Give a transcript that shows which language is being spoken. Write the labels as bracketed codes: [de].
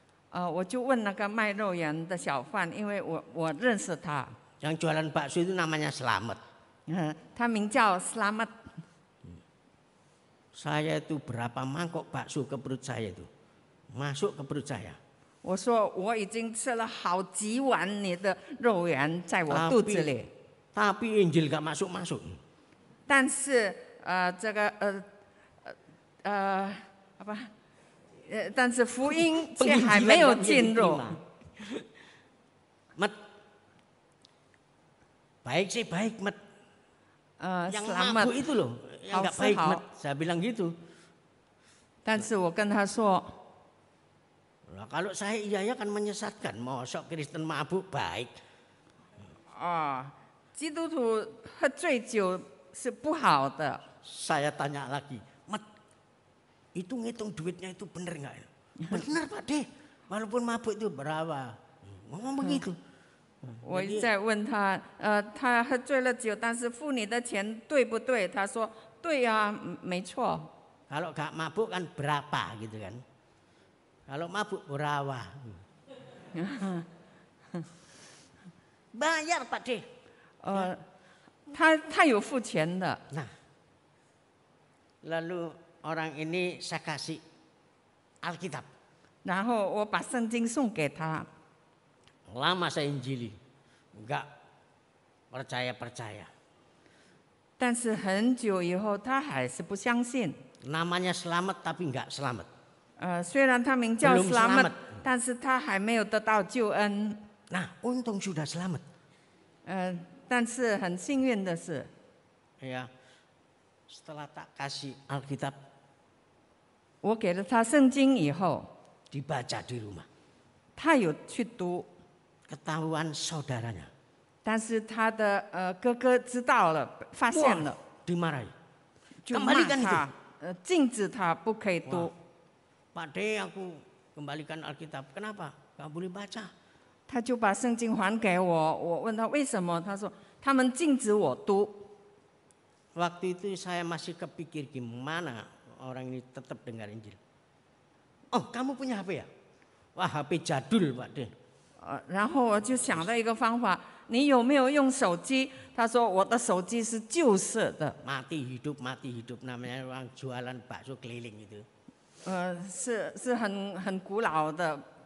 [zh] 我就问那个卖肉圆的小贩，因为我认识他， [id] Yang jualan bakso itu namanya Selamat. [zh] 他名叫 Selamat。 [id] Saya itu berapa mangkok bakso ke perut saya itu, masuk ke perut saya. [zh] 我说我已经吃了好几碗你的肉圆在我肚子里， [id] Tapi Injil gak masuk-masuk. [zh] 但是这个但是福音却还没有进入。 [id] Mat, baik sih baik Mat. Yang Selamat mabuk itu loh, yang gak baik hal. Mat. Saya bilang gitu. [zh] 但是我跟他说， [id] Nah, kalau saya iya kan menyesatkan. Mosok Kristen mabuk baik. [zh] 基督徒喝醉酒是不好的。 [id] Saya tanya lagi, Mat, itu ngitung duitnya itu bener nggak? Bener Pak De, walaupun mabuk itu berapa? Ngomong begitu. [zh] 我一直在问他，他喝醉了酒，但是付你的钱对不对？他说对啊，没错。 [id] Kalau gak mabuk kan berapa gitu kan? Kalau mabuk berapa? Bayar Pak De. [zh] 他有付钱的。 [id] Nah, lalu orang ini saya kasih Alkitab. [zh] 然后我把圣经送给他， [id] Lama saya injili, enggak percaya. [zh] 但是很久以后他还是不相信。 [id] Namanya selamat tapi enggak selamat. [zh] 虽然他名叫 [id] Belum [zh] Selamat， [id] selamat [zh] 但是他还没有得到救恩。 [id] Nah, untung sudah selamat. [zh] 但是很幸运的是， [id] Ya, setelah tak kasih Alkitab [zh] 我给了他圣经以后， [id] dibaca di rumah, [zh] 他有去读， [id] ketahuan saudaranya. [zh] 但是他的哥哥知道了，发现了， [id] Dimarahi. [zh] 就骂 [id] Kembalikan [zh] 他，禁止他不可以读。 [id] Pak De, aku kembalikan Alkitab. Kenapa? Gak boleh baca. [zh] 他就把圣经还给我，我问他为什么，他说他们禁止我读。 [id] Waktu itu saya masih kepikir gimana orang ini tetap dengar Injil. Oh, kamu punya HP ya? Wah, HP jadul Pak De. [zh] 然后我就想到一个方法，你有没有用手机？他说我的手机是旧式的， [id] Mati hidup namanya orang jualan bakso keliling itu. [zh] 是很古老的。